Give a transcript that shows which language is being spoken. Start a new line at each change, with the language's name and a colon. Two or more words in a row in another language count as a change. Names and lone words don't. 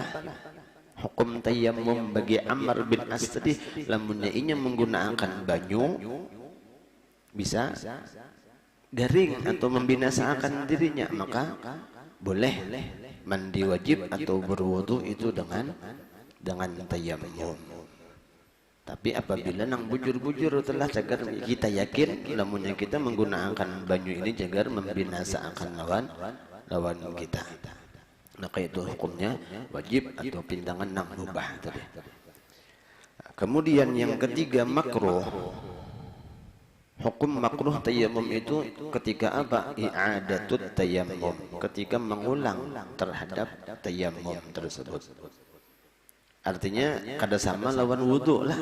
Banjar: Hukum tayammum bagi Ammar bin As tadi, lamunnya inya menggunakan banyu bisa garing atau membinasakan dirinya, maka boleh mandi wajib atau berwudu itu dengan tayammum. Tapi apabila nang bujur-bujur telah cagar, kita yakin lamunnya kita menggunakan banyu ini cagar membinasakan lawan kita, maka itu hukumnya wajib atau pintangan nang mubah tadi.
Indonesian: Kemudian yang ketiga, makruh. Hukum makruh tayammum itu ketika apa?
Arabic: إعادة التيمم,
Indonesian: ketika mengulang terhadap tayammum tersebut.
Banjar: Artinya kada sama lawan wudu lah.